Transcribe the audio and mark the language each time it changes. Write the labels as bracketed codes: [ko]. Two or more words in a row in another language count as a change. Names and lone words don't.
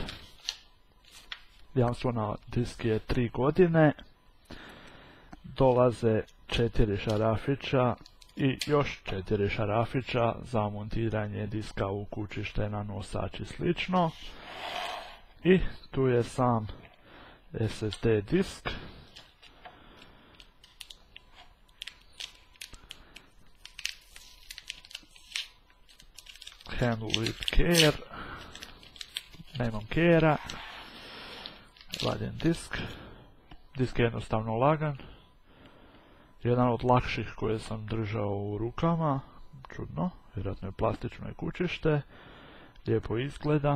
[hr] Jamstvo na disk je 3 godine. Dolaze 4 šarafića i još 4 šarafića za montiranje diska u kućište, na nosač i slično. I tu je sam SSD disk. [en] Handle with care. [hr] Nemam care-a. Vadim disk. Disk je jednostavno lagan. Jedan od lakših koje sam držao u rukama. Čudno, vjerojatno je plastično kućište. Lijepo izgleda.